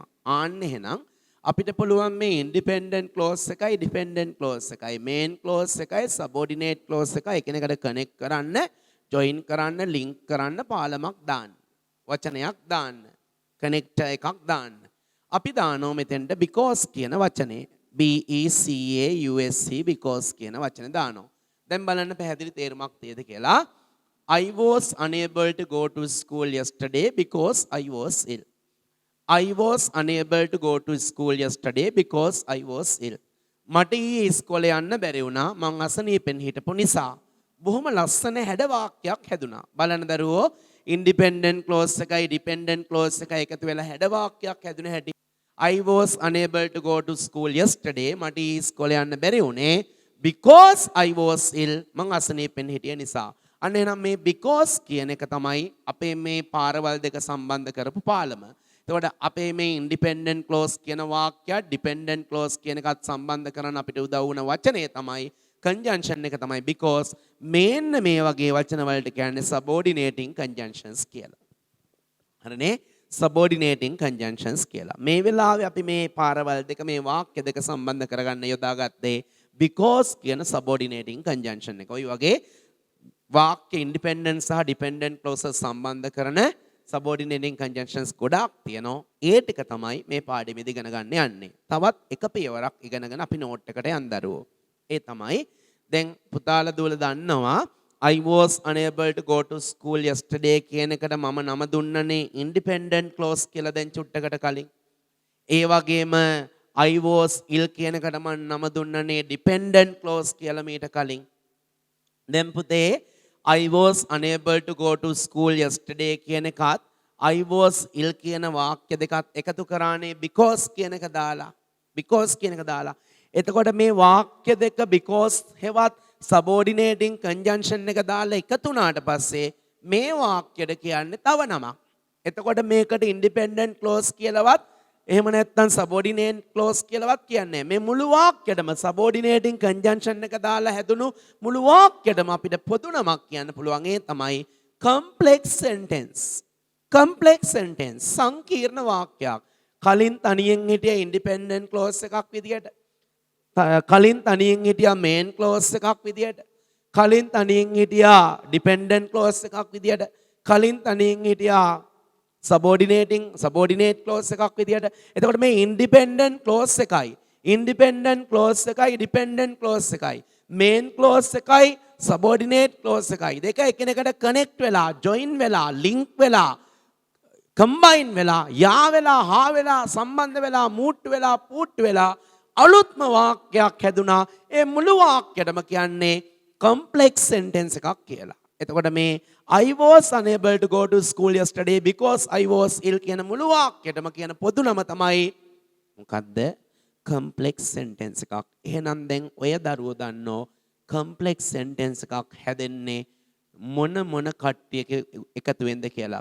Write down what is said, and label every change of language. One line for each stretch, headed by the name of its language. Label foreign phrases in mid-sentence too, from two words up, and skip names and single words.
Sinhala: ආන්න එහෙනම් අපිට පුළුවන් මේ
English: independent clause
Sinhala: එකයි
English: dependent clause
Sinhala: එකයි
English: main clause
Sinhala: එකයි
English: subordinate clause
Sinhala: එකයි එකිනෙකට කනෙක්ට් කරන්න ජොයින් කරන්න ලින්ක් කරන්න පාලමක් දාන්න. වචනයක් දාන්න. කනෙක්ටර් එකක් දාන්න. අපි දානවා මෙතෙන්ට because කියන වචනේ.
English: BECAUSE because
Sinhala: කියන වචනේ දානවා. දැන් බලන්න පැහැදිලි තේරුමක් තියෙද කියලා.
English: I was unable to go to school yesterday because I was ill. I was unable to go to school yesterday because I was ill.
Sinhala: මට ඊයේ ඉස්කෝලේ යන්න බැරි වුණා මං අසනීපෙන් හිටපු නිසා. බොහොම ලස්සන හැඩ වාක්‍යයක් හැදුනා. බලන්න දරුවෝ
English: independent clause
Sinhala: එකයි
English: dependent clause
Sinhala: එකයි එකතු වෙලා හැඩ වාක්‍යයක් හැදුන හැටි.
English: I was unable to go to school yesterday.
Sinhala: මට ඊයේ ඉස්කෝලේ යන්න බැරි වුණේ
English: because I was ill.
Sinhala: මං අසනීපෙන් හිටිය නිසා. අන්න එහෙනම් මේ because කියන එක තමයි අපේ මේ පාරවල් දෙක සම්බන්ධ කරපු පාලම. එතකොට අපේ මේ
English: independent clause
Sinhala: කියන වාක්‍යය
English: dependent clause
Sinhala: කියන එකත් සම්බන්ධ කරන අපිට උදව් වුණ වචනේ තමයි conjunction එක තමයි because මේන්න මේ වගේ වචන වලට කියන්නේ
English: subordinating conjunctions
Sinhala: කියලා. හරිනේ?
English: subordinating conjunctions
Sinhala: කියලා. මේ වෙලාවේ අපි මේ පාරවල් දෙක මේ වාක්‍ය දෙක සම්බන්ධ කරගන්න යොදාගත්තේ because කියන
English: subordinating conjunction
Sinhala: එක. ඔය වගේ වාක්‍ය ඉන්ඩිපෙන්ඩන්ට් සහ
English: dependent clauses
Sinhala: සම්බන්ධ කරන
English: subordinating conjunctions
Sinhala: ගොඩාක් තියෙනවා. ඒ ටික තමයි මේ පාඩමේදී ඉගෙන ගන්න යන්නේ. තවත් එක පියවරක් ඉගෙනගෙන අපි නෝට් එකට යන්න දරුවෝ. ඒ තමයි දැන් පුතාලා දුවලා දන්නවා
English: I was unable to go to school yesterday
Sinhala: කියන එකට මම නම දුන්නනේ
English: independent clause
Sinhala: කියලා දැන් චුට්ටකට කලින්. ඒ වගේම
English: I was ill
Sinhala: කියන එකට මම නම දුන්නනේ
English: dependent clause
Sinhala: කියලා මීට කලින්. දැන් පුතේ
English: I was unable to go to school yesterday
Sinhala: කියන එකත්
English: I was ill
Sinhala: කියන වාක්‍ය දෙකත් එකතු කරානේ because කියන එක දාලා. because කියන එක දාලා. එතකොට මේ වාක්‍ය දෙක because හෙවත්
English: subordinating conjunction
Sinhala: එක දාලා එකතු වුණාට පස්සේ මේ වාක්‍යයට කියන්නේ තව නමක්. එතකොට මේකට
English: independent clause
Sinhala: කියලාවත් එහෙම නැත්නම්
English: subordinate clause
Sinhala: කියලාවත් කියන්නේ මේ මුළු වාක්‍යයටම
English: subordinating conjunction
Sinhala: එක දාලා හැදුණු මුළු වාක්‍යයටම අපිට පොදු නමක් කියන්න පුළුවන්. ඒ තමයි
English: complex sentence. complex sentence
Sinhala: සංකීර්ණ වාක්‍යයක්. කලින් තනියෙන් හිටිය
English: independent clause
Sinhala: එකක් විදියට කලින් තනියෙන් හිටියා
English: main clause
Sinhala: එකක් විදියට කලින් තනියෙන් හිටියා
English: dependent clause
Sinhala: එකක් විදියට කලින් තනියෙන් හිටියා
English: subordinate clause
Sinhala: එකක් විදියට. එතකොට මේ
English: independent clause
Sinhala: එකයි
English: dependent clause
Sinhala: එකයි
English: main clause
Sinhala: එකයි
English: subordinate clause
Sinhala: එකයි දෙක එකිනෙකට connect වෙලා join වෙලා link වෙලා combine වෙලා යා වෙලා හා වෙලා සම්බන්ධ වෙලා මූට්ටු වෙලා පූට්ටු වෙලා අලුත්ම වාක්‍යයක් හැදුනා. ඒ මුළු වාක්‍යයටම කියන්නේ
English: complex sentence
Sinhala: එකක් කියලා. එතකොට මේ
English: I was unable to go to school yesterday because I was ill
Sinhala: කියන මුළු වාක්‍යයටම කියන පොදු නම තමයි මොකද්ද?
English: complex sentence
Sinhala: එකක්. එහෙනම් දැන් ඔය දරුවෝ දන්නෝ
English: complex sentence
Sinhala: එකක් හැදෙන්නේ මොන කට්ටියක එකතු වෙන්ද කියලා.